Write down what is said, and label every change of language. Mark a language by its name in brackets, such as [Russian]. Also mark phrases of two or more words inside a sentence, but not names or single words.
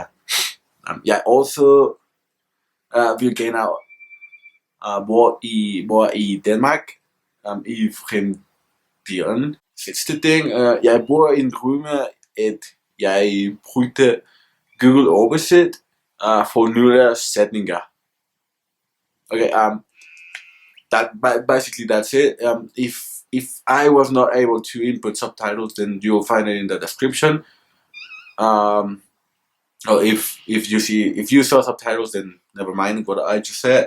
[Danish] Jeg også vil gerne bo i Danmark i fremtiden. Sidste ting, jeg bor i en drømme, at jeg brugte Google Oversæt for nogle sætninger. [English] Okay, basically that's it. If I was not able to input subtitles, then you'll find it in the description. Or if you saw subtitles, then never mind what I just said.